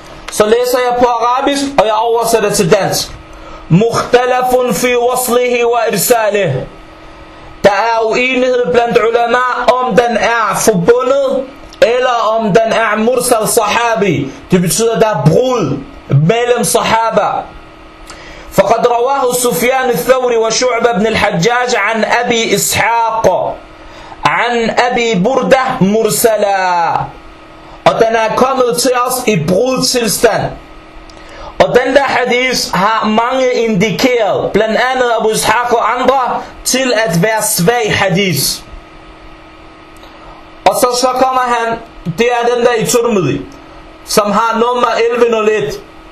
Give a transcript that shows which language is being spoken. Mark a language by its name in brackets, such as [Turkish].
[Danish] Så læser jeg på arabisk, og jeg oversætter til dansk. [Arabic] مختلف في وصله وإرساله. [Danish] Der er uenighed blandt ulama, om den er forbundet, eller om den er mursal sahabi. Det betyder, at der er brud mellem sahaba. [Arabic] فقد رواه سفيان الثوري وشعب بن الحجاج عن أبي إسحاق عن أبي بردة مرسلا. [Danish] Og den er kommet til os i brudtilstand. Og den der hadith har mange indikeret, blandt andet Abu Ishaq og andre, til at være svag hadith. Og så kommer han, det er den der i Tirmidhi, som har nummer 1101.